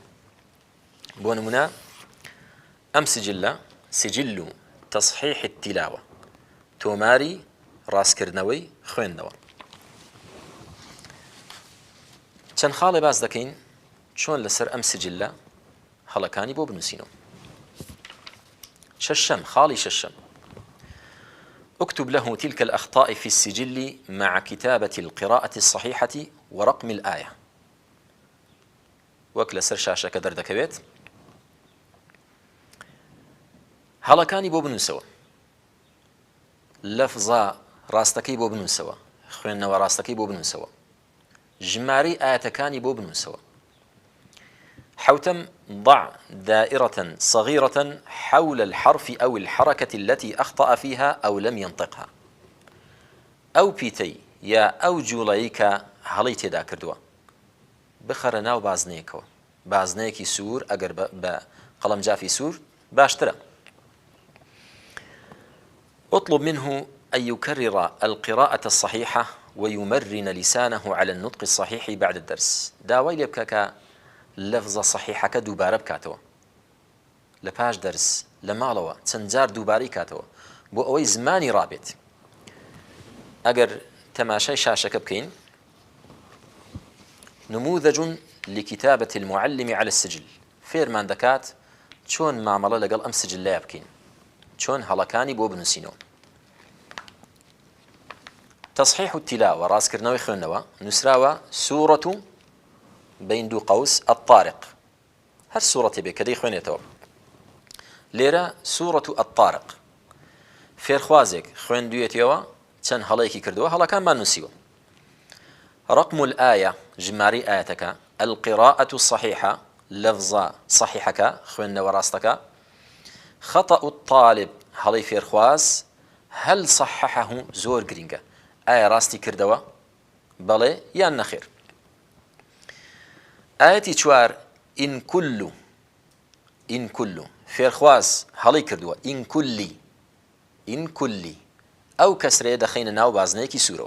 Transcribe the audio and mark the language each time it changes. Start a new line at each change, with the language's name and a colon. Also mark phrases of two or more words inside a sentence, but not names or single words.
Central Kurdish: بۆ نمونە ئەم سجلە
Arabic: سجل و تەصحیح التیلاوە،
Central Kurdish: تۆماری ڕاستکردنەوەی خوێندنەوە. چەند خاڵێ باس دەکەین چۆن لەسەر ئەم سجلە هەڵەکانی بۆ بنووسینەوە. خاڵی شەشەم:
Arabic: اكتب له تلك الأخطاء في السجل مع كتابة القراءة الصحيحة ورقم الآية.
Central Kurdish: وەک لەسەر شاشەکە دەردەکەوێت، هەڵەکانی بۆ بنووسەوە، لەفزە ڕاستەکەی بۆ بنووسەوە، خوێندنەوە ڕاستەکەی بۆ بنووسەوە، ژمارەی ئاەتەکانی بۆ بنووسەوە. حوتم:
Arabic: ضع دائرة صغيرة حول الحرف أو الحركة التي أخطأ فيها أو لم ينطقها.
Central Kurdish: أو بيتي يا أو جوڵەیە هەڵی تێدا کردووە بخەرە ناو بازنەیەکەوە، بازنەیەکی سوور ئەگەر بە قەڵەمجافی سوور باشترە.
Arabic: اطلب منه أن يكرر القراءة الصحيحة ويمرن لسانه على النطق الصحيح بعد الدرس.
Central Kurdish: داوای لێ بکە کە لەفزە صحیحەکە دووبارە بکاتەوە لە پاش دەرس، لە ماڵەوە چەند جار دووبارەی کاتەوە بۆ ئەوەی زمانی ڕابێت. ئەگەر تەماشای شاشەکە بکەین،
Arabic: نموذج لكتابة المعلم على السجل،
Central Kurdish: فێرمان دەکات چۆن مامەڵە لەگەڵ ئەم سجلەیە بکەین، چۆن هەڵەکانی بۆ بنووسینەوە.
Arabic: تصحيح التلاوة،
Central Kurdish: ڕاستکردنەوەی خوێندنەوە، نووسراوە
Arabic: سورة بين
Central Kurdish: دو
Arabic: قوس الطارق.
Central Kurdish: هەر سوورەتێ بێ کە دەی خوێنێتەوە. لێرە سورة الطارق فێرخوازێک خوێندوێتەوە، چەند هەڵەیەکی کردووە، هەڵەکانمان نووسیوە.
Arabic: رقم الآية،
Central Kurdish: ژماری ئاەتەکە.
Arabic: القراءة الصحيحة،
Central Kurdish: لەفزە صحیحەکە، خوێندنەوە ڕاستەکە.
Arabic: خطأ الطالب،
Central Kurdish: هەڵەی فێرخواز.
Arabic: هل صححه،
Central Kurdish: زۆر گرینگە، ئایا ڕاستی کردەوە؟ بەڵێ یان نەخێر. ئاەتی 4 ئین کولو، فێرخواز هەڵی کردووە ئین کولی، ئەو کەسرەیە دەخەینە ناو بازنەیەکی سوورەوە.